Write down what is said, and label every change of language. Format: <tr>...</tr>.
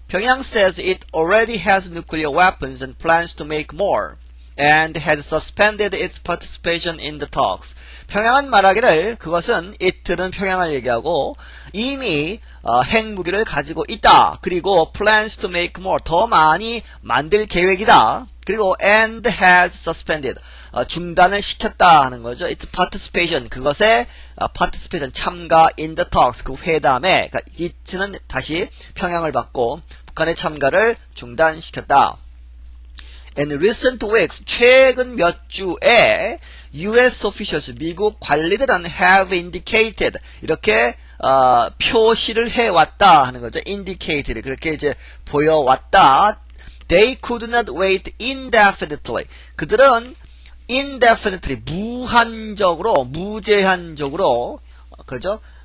<en>평양 says it already has nuclear weapons and plans to make more. And has suspended its participation in the talks.</en> <ko>평양은 말하기를 그것은 it는 평양을 얘기하고 이미 핵무기를 가지고 있다. 그리고 plans to make more 더 많이 만들 계획이다. 그리고 and has suspended 중단을 시켰다 하는 거죠. its participation 그것에 participation 참가 in the talks 그 회담에 그러니까 it는 다시 평양을 받고 북한의 참가를 중단시켰다.</ko> <en>In recent weeks,</en> <ko>최근 몇 주에</ko> <en>U.S.</en> <ko>officials, 미국 관리들은</ko> <en>have indicated,</en> <ko>이렇게 표시를 해왔다 하는 거죠. indicated, 그렇게 이제 보여왔다.</ko> <en>They could not wait indefinitely.</en> <ko>그들은 indefinitely, 무한적으로, 무제한적으로, 그죠?</ko>